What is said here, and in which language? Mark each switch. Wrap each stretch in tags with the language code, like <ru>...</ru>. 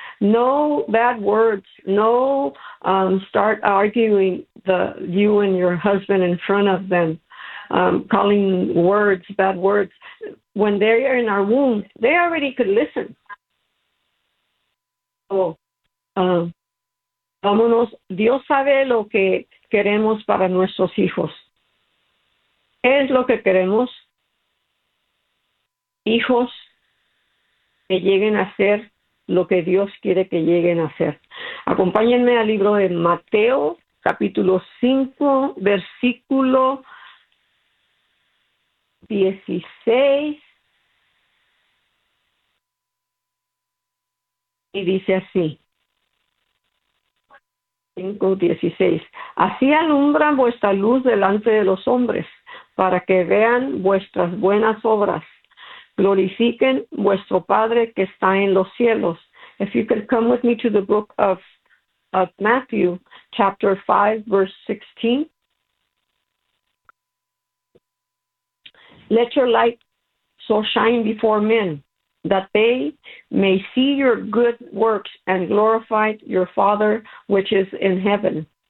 <en>No bad words. No start arguing you and your husband in front of them, calling words, bad words. When they are in our womb, they already could listen.</en> <es>Vámonos. Dios sabe lo que queremos para nuestros hijos. ¿Qué es lo que queremos? Hijos que lleguen a ser lo que Dios quiere que lleguen a ser. Acompáñenme al libro de Mateo, capítulo 5, versículo 16. Y dice así. 5:16. Así alumbra vuestra luz delante de los hombres, para que vean vuestras buenas obras. Glorifiquen vuestro Padre que está en los cielos.</es> <en>If you could come with me to the book of Matthew, chapter 5, verse 16. Let your light so shine before men, that they may see your good works and glorify your Father which is in heaven.</en>